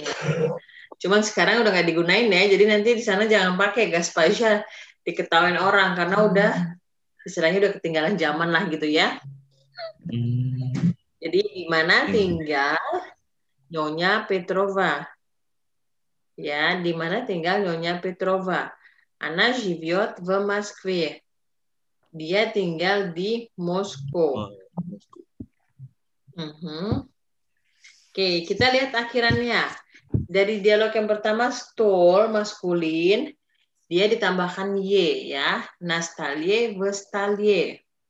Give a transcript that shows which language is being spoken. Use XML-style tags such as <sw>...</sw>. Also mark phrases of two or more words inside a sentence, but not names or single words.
<id>Cuman sekarang udah nggak digunain ya, jadi nanti di sana jangan pakai Госпожа, diketawain orang karena udah istilahnya udah ketinggalan zaman lah gitu ya. Jadi di mana tinggal Nyonya Petrova? Ya, di mana tinggal Nyonya Petrova?</id> <ru>Она живет в Москве.</ru> <id>Dia tinggal di Moskow. Oke, kita lihat akhirannya. Dari dialog yang pertama, stol maskulin, dia ditambahkan y ya, nastalie, vestalie.</id>